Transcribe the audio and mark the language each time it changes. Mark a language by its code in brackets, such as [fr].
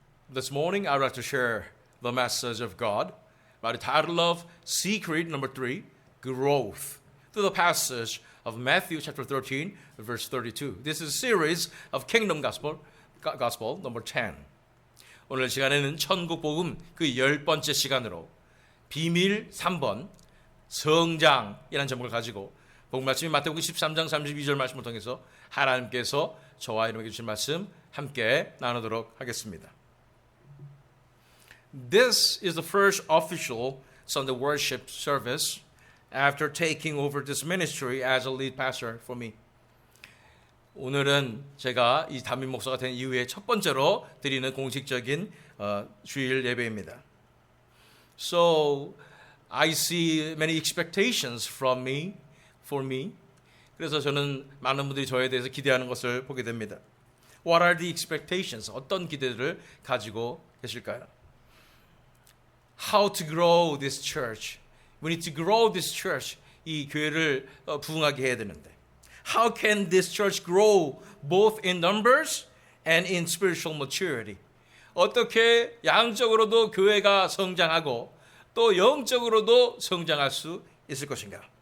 [en] This morning, I would like to share the message of God by the title of Secret number 3, Growth, through the passage of Matthew chapter 13, verse 32. This is a series of Kingdom Gospel number 10. [ko] 오늘 시간에는 천국 복음 그 10번째 시간으로 비밀 3번 성장이라는 제목을 가지고 복음 말씀이 마태복음 13장 32절 말씀을 통해서 하나님께서 저와 여러분에게 주신 말씀 함께 나누도록 하겠습니다. [en] This is the first official Sunday worship service after taking over this ministry as a lead pastor for me. [ko] 오늘은 제가 이 담임 목사가 된 이후에 첫 번째로 드리는 공식적인 주일 예배입니다. [en] So I see many expectations from me, for me. [ko] 그래서 저는 많은 분들이 저에 대해서 기대하는 것을 보게 됩니다. [en] What are the expectations? [ko] 어떤 기대들을 가지고 계실까요? [en] How to grow this church? We need to grow this church. [ko] 이 교회를 부흥하게 해야 되는데. [en] How can this church grow both in numbers and in spiritual maturity? [ko] 어떻게 양적으로도 교회가 성장하고 또 영적으로도 성장할 수 있을 것인가?